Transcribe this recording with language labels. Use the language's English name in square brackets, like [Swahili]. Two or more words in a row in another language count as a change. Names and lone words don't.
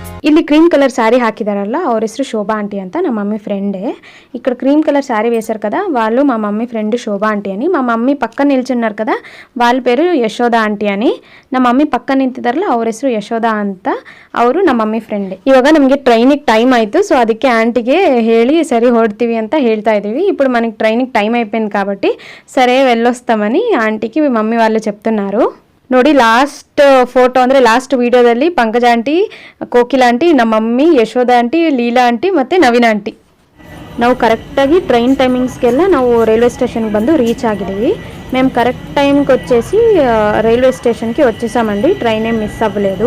[Kannada] ಇಲ್ಲಿ [English] cream colour [Kannada] శారీ ಹಾಕಿದಾರಲ್ಲ ಅವ್ರ ಹೆಸರು శోభా ఆంటీ ಅಂತ ನಮ್ಮ [English] mummy friende. [Telugu] ఇక్కడ [English] cream colour saree [Telugu] వేశారు కదా వాళ్ళు మా [English] mummy friend [Telugu] శోభా ఆంటీ అని. మా మమ్మీ పక్కన నిల్చున్నారు కదా వాళ్ళ పేరు ಯಶೋಧ ಆಂಟಿ అని. [Kannada] ನಮ್ಮ ಮಮ್ಮಿ ಪಕ್ಕ ನಿಂತಿದ್ದಾರಲ್ಲ ಅವ್ರ ಹೆಸರು ಯಶೋಧ ಅಂತ, ಅವರು ನಮ್ಮ [English] mummy friend. [Kannada] ಇವಾಗ ನಮಗೆ [English] trainige time [Kannada] ಆಯಿತು, ಸೊ ಅದಕ್ಕೆ ಆಂಟಿಗೆ ಹೇಳಿ ಸರಿ ಹೊರಡ್ತೀವಿ ಅಂತ ಹೇಳ್ತಾ ಇದ್ದೀವಿ. [Telugu] ఇప్పుడు మనకి [English] training time [Telugu] అయిపోయింది కాబట్టి సరే వెళ్ళొస్తామని ఆంటీకి మమ్మీ వాళ్ళు చెప్తున్నారు. [Kannada] ನೋಡಿ [English] last photo [Kannada] ಅಂದರೆ [English] last videodalli [Kannada] ಪಂಕಜ ಆಂಟಿ, ಕೋಕಿಲ ಆಂಟಿ, ನಮ್ಮ ಮಮ್ಮಿ, ಯಶೋಧ ಆಂಟಿ, ಲೀಲಾ ಆಂಟಿ ಮತ್ತು ನವೀನ್ ಆಂಟಿ ನಾವು ಕರೆಕ್ಟಾಗಿ [English] train timingskella [Kannada] ನಾವು [English] railway stationki [Kannada] ಬಂದು రీచ్ ಆಗಿದ್ದೀವಿ. [Telugu] మేము [English] correct timeki [Telugu] వచ్చేసి [English] railway stationki [Telugu] వచ్చేసామండి. ట్రైన్ ఏం మిస్ అవ్వలేదు.